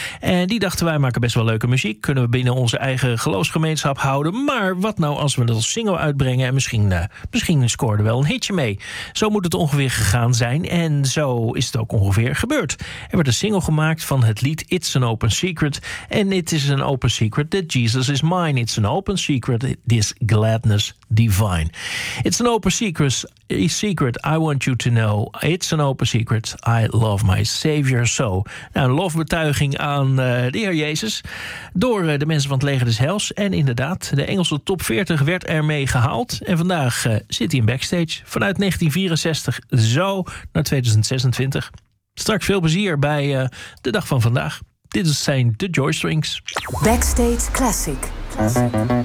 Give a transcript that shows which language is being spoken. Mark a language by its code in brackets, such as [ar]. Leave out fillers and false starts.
[nl] En die dachten, wij maken best wel leuke muziek. Kunnen we binnen onze eigen geloofsgemeenschap houden. Maar wat nou als we dat als single uitbrengen en misschien scoorden we wel een hitje mee. Zo moet het ongeveer gegaan zijn. En zo is het ook ongeveer gebeurd. Er werd een single gemaakt van het lied It's an Open Secret. [en] En it is an open secret that Jesus is mine. It's an open secret, this gladness divine. It's an open secret, I want you to know. It's an open secret, I love my Savior so. [nl] Nou, een lofbetuiging aan de Heer Jezus door de mensen van het Leger des Heils. En inderdaad, de Engelse top 40 werd ermee gehaald. En vandaag zit hij in backstage vanuit 1964 zo naar 2026... Straks veel plezier bij de dag van vandaag. Dit zijn de Joystrings. Backstage Classic.